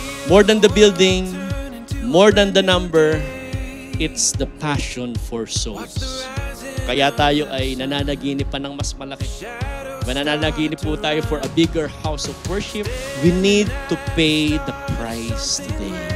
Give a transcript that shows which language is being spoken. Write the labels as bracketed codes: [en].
[en] More than the building, more than the number, it's the passion for souls. [tl] Kaya tayo ay nananaginip pa ng mas malaki. Nananaginip po tayo [en] for a bigger house of worship. We need to pay the price today.